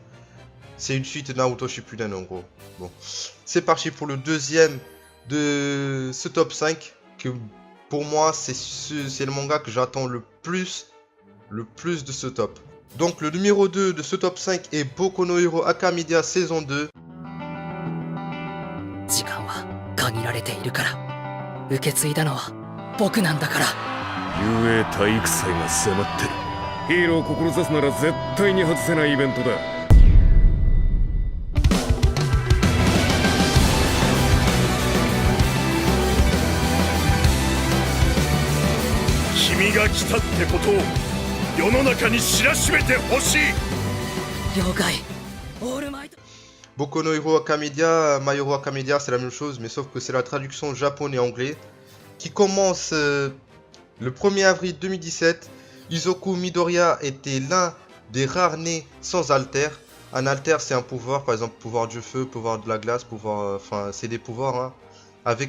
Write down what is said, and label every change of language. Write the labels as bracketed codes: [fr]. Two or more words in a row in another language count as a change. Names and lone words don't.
[fr] C'est une suite de Naruto Shippuden en gros. Bon, c'est parti pour le deuxième de ce top 5, que pour moi c'est le manga que j'attends le plus de ce top. Donc le numéro 2 de ce top 5 est Boku no Hero Academia saison 2. [ja] 時間は限られているから、受け継いだのは僕なんだから。雄英体育祭が迫ってる。ヒーローを志すなら絶対に外せないイベントだ。君が来たってことを世の中に知らしめてほしい。了解。オールマイト。 [fr] Boku no Hero Academia, My Hero Academia c'est la même chose mais sauf que c'est la traduction japonais-anglais. Qui commence... le 1er avril 2017, Izoku Midoriya était l'un des rares nés sans alter. Un alter, c'est un pouvoir, par exemple pouvoir du feu, pouvoir de la glace, pouvoir, enfin c'est des pouvoirs.